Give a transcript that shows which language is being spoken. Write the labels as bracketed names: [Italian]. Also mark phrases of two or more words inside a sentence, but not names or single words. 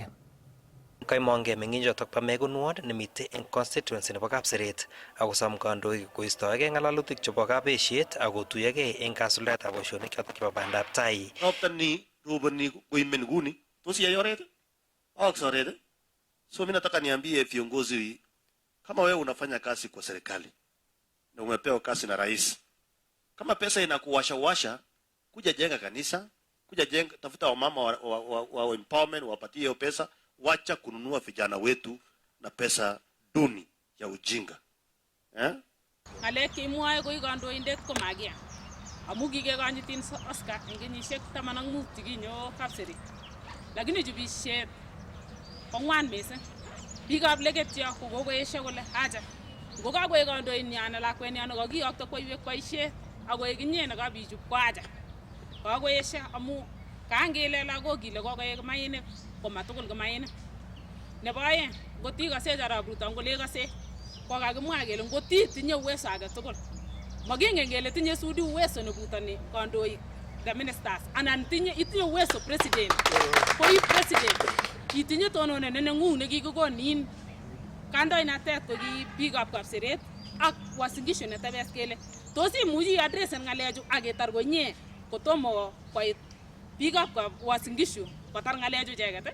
[Kalenjin] Kaimonge menginjo tokpa Megun Ward nemite en constituency nebo Kapseret akosom kandoik koistoegei ng'alalutik chebo kabeshiet akotuyogei en kasuldaetab boisionik chotok chebo bandaptai. Ropta ni roboni koimen nguni tos yai oret oret. [Swahili] So mimi nataka niambie viongozi, kama wewe unafanya kazi kwa serikali na umepewa kazi na rais, kama pesa inakuwasha kuja jenga kanisa, kuja jenga, tafuta wamama wa empowerment, wapatie hiyo pesa. Wacha kununua vijana wetu na pesa duni ya ujinga. [Kalenjin] Ngalek chemwoe koi kandoindet ko magia. Amu kikekonyitin Oscar eng kenyisiek 15 chekinyo kapseri. Lakini chubisiet kongwan mising. Biikab legetyo ko kokoesho kole acha. Ngo kakoek kandoinyan lakwenyan kakiyokto koiwek boisiet akoek inye nekabichub ko acha. Kakoesho amu kangele lagok kile kokoek mainik komatugul ko mainik. Nebo aeng, ngot ikase Arap Ruto ngole ikase kokakimwa kele ngot itinye uwezo age tugul. Makingen kele tinye sudi uwezo nebutoni kandoik [English] the ministers [Kalenjin] anan itinye uwezo president. Koi president itinye tononet nenengung nekikokonin kandoinatet ko ki biikab kapseret ak wasingisho netebes kele tos imuchi addressen ngalechu ak ketar konye kotomo koit biikab wasingisho kotar ngalechu icheket.